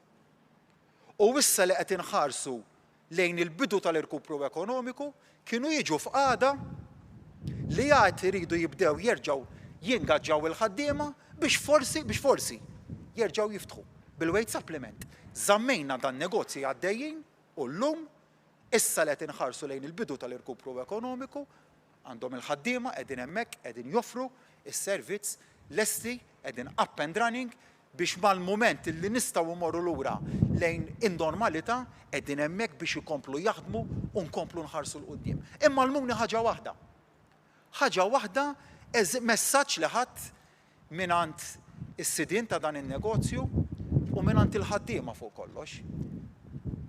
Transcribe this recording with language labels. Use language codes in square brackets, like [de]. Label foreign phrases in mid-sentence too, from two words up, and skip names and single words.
[mt] U issa li qed inħarsu lejn il-bidu tal-irkupru ekonomiku kienu jiġu f'qagħda li għad iridu jibdew jerġgħu jingaġġaw il-ħaddiema biex forsi jerġgħu jiftħu bil- [en] weight supplement. [mt] Żammejna dan negozji għaddejjin u llum issa li qed inħarsu lejn il-bidu tal-irkupru ekonomiku għandhom il-ħaddiema qegħdin hemmhekk qegħdin joffru is-servizz lesti qegħdin [en] up and running [mt] biex mal-mument li nistgħu mmorru lura lejn in-normalità qegħdin hemmhekk biex ikomplu jaħdmu u nkomplu nħarsu l-qudiem. Imma l-muni ħaġa waħda. Ħaġa waħda messaġġ li ħadd mingħand is-sidien ta' dan in-negozju u mingħand il-ħaddiema fuq kollox.